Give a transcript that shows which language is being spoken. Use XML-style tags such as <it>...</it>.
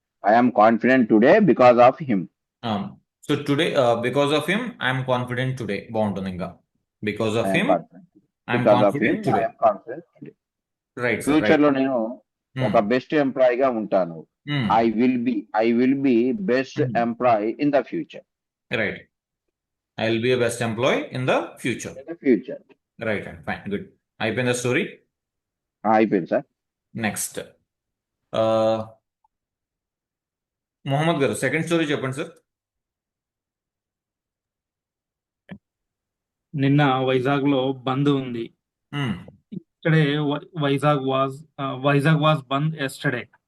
<en>I am confident today because of him. So today, because of him, I am confident today.</en> <te>బాగుంటుంది ఇంకా.</te> <en>Because of him, I am confident today. Right.</en> <te>Future లో నేను ఒక best employee గా ఉంటాను.</te> <en>I will be best employee in the future. Right. I will be a best employee in the future. Right. Fine. Good.</en> <te>అయిపోయిందా story? అయిపోయింది sir. Next Mohammed గారు second story చెప్పండి sir. నిన్న వైజాగ్ లో బంద్ ఉంది. ఇక్కడే</te> <en>Vizag was bandh yesterday.</en>